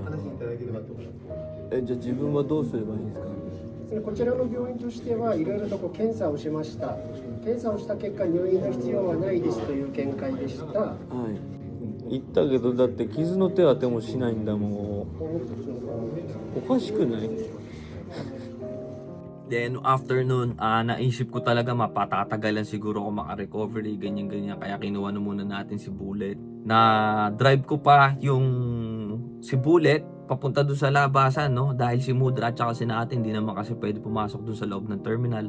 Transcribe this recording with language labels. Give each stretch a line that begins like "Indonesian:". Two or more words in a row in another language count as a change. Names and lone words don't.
Japanese: じゃあ自分はどうすればいいんですか？こちらの病院としてはいろいろと検査をしました。検査をした結果、入院の必要はないですという見解でした。はい。言ったけど、だって傷の手当てもしないんだもん。おかしくない？
English: Then afternoon,
Filipino: naisip ko talaga mapatatagalan siguro ako maka-recovery, ganyan. Kaya kinuha na muna natin si Bullet. Na drive ko pa yung si Bullet papunta doon sa labasan, no? Dahil si Mudra at saka si natin, hindi naman kasi pwede pumasok doon sa loob ng terminal.